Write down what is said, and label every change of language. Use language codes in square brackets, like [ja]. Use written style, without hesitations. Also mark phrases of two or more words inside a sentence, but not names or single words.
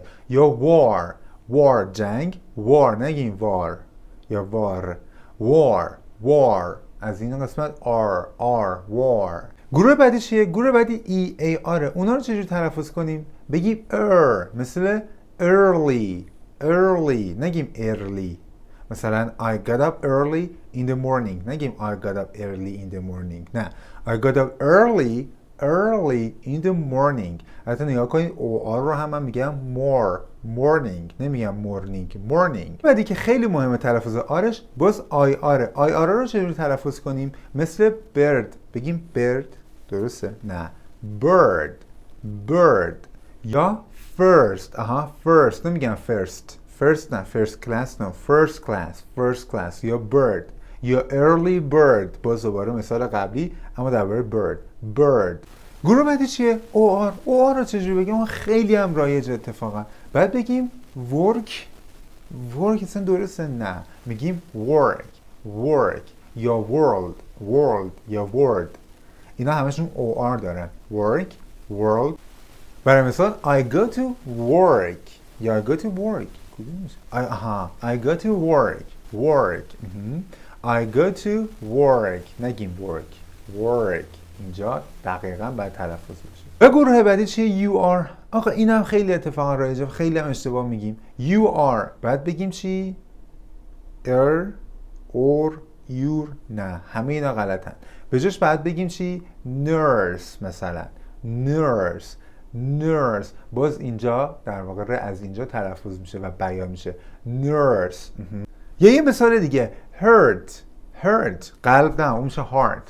[fa] یا war جنگ، war نگیم war، یا war از این قسمت war. گروه بعدی چیه؟ گروه بعدی EAR. اونا رو چجوری تلفظ کنیم؟ بگیم مثل early نگیم early. [en] مثلا I got up early in the morning، نگیم I got up early in the morning، نه I got up early in the morning. [fa] حتی نگاه کنید OR رو هم من میگم morning، نمیگم morning. بعدی که خیلی مهمه تلفظ آرش باز IR رو چجوری تلفظ کنیم؟ مثل bird، بگیم bird درسته؟ [en] نه bird. یا first نمیگم first نه first class نه first class. [fa] یا bird یا [en] early bird، [fa] باز دوباره مثال قبلی اما درباره bird. گروه بعدی چیه؟ OR رو چجوری بگیم؟ خیلی هم رایجه اتفاقا. بعد بگیم work اصلا درسته؟ نه میگیم work یا world یا word. اینا همشون OR دارن. world. برای مثال [en] I go to work یا I go to work. I go to work. I go to work نگیم work. [fa] اینجا دقیقاً باید تلفظ بشه. و گروه بعدی چیه؟ [en] you are. [fa] آقا اینم خیلی اتفاقا رایجه، خیلی هم اشتباه میگیم. [en] you are [fa] بعد بگیم چی؟ [en] or your، [fa] نه همه اینا غلطن. به جاش بعد بگیم چی؟ nurse، مثلا nurse باز اینجا در واقع از اینجا تلفظ میشه و بیان میشه nurse. یا یه مثال دیگه hurt قلب، نه اون میشه heart.